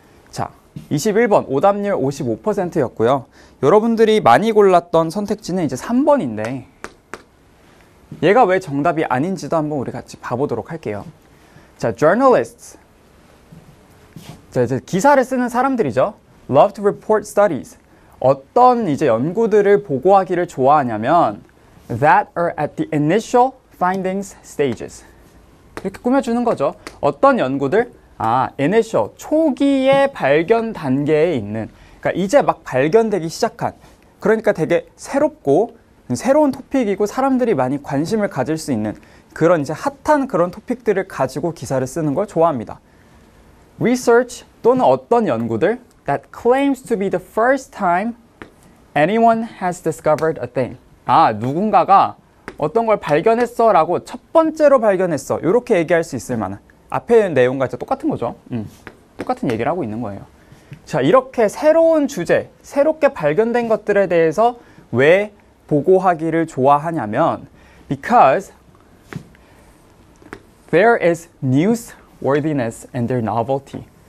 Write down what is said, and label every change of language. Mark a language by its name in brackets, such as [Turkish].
[Korean] 자, 21번 오답률 55%였고요. 여러분들이 많이 골랐던 선택지는 이제 3번인데 얘가 왜 정답이 아닌지도 한번 우리 같이 봐보도록 할게요. [English] 자, journalists. [Korean] 자, 이제 기사를 쓰는 사람들이죠. [English] Love to report studies. [Korean] 어떤 이제 연구들을 보고하기를 좋아하냐면 [English] that are at the initial findings stages. [Korean] 이렇게 꾸며주는 거죠. 어떤 연구들? initial, 초기의 발견 단계에 있는, 그러니까 이제 막 발견되기 시작한, 그러니까 되게 새롭고 새로운 토픽이고 사람들이 많이 관심을 가질 수 있는 그런 이제 핫한 그런 토픽들을 가지고 기사를 쓰는 걸 좋아합니다. [English] Research [Korean] 또는 어떤 연구들 [English] that claims to be the first time anyone has discovered a thing. [Korean] 누군가가 어떤 걸 발견했어 라고 첫 번째로 발견했어 이렇게 얘기할 수 있을 만한 앞에 내용과 진짜 똑같은 거죠. 똑같은 얘기를 하고 있는 거예요. 자, 이렇게 새로운 주제, 새롭게 발견된 것들에 대해서 왜 보고하기를 좋아하냐면 [English] because there is newsworthiness and their novelty.